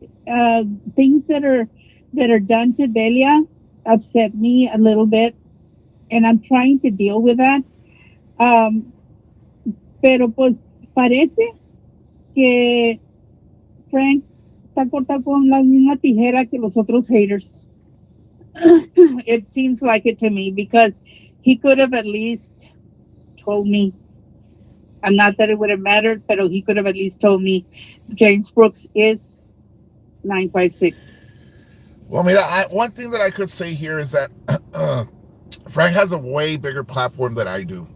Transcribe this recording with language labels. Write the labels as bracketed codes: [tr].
[en] Uh, Things that are done to Delia upset me a little bit, and I'm trying to deal with that. [es] Um, pero pues parece que Frank está cortado con la misma tijera que los otros haters. [en] It seems like it to me because he could have at least told me, and not that it would have mattered, but he could have at least told me James Brooks is 956. Well, I mean, one thing that I could say here is that Frank has a way bigger platform than I do.